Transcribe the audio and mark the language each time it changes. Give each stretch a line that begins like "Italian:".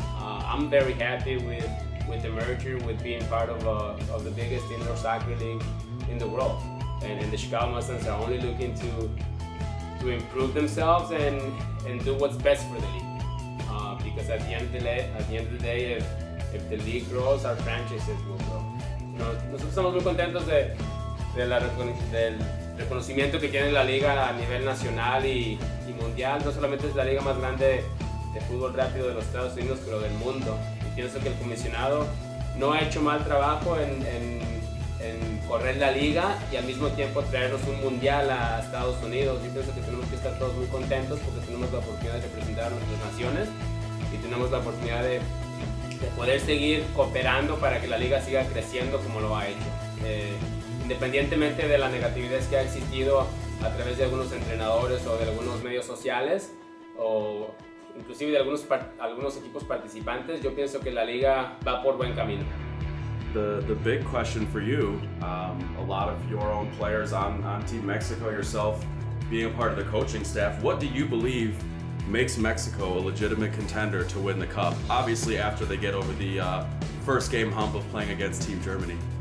English: I'm very happy with the merger, with being part of the biggest indoor soccer league in the world. And the Chicago Mustangs are only looking to improve themselves and do what's best for the league. Because at the end of the day, if the league grows, our franchises will grow.
Spanish: Nosotros estamos muy contentos del reconocimiento que tiene la liga a nivel nacional y mundial. No solamente es la liga más grande de fútbol rápido de los Estados Unidos, pero del mundo. Y pienso que el comisionado no ha hecho mal trabajo en correr la liga y al mismo tiempo traernos un mundial a Estados Unidos. Yo pienso que tenemos que estar todos muy contentos porque tenemos la oportunidad de representar a nuestras naciones y tenemos la oportunidad de poder seguir cooperando para que la liga siga creciendo como lo ha hecho. Independientemente de la negatividad que ha existido a través de algunos entrenadores o de algunos medios sociales o inclusive de algunos equipos participantes, yo pienso que la liga va por buen camino.
English: The big question for you, a lot of your own players on Team Mexico, yourself being a part of the coaching staff, what do you believe makes Mexico a legitimate contender to win the Cup? Obviously after they get over the first game hump of playing against Team Germany.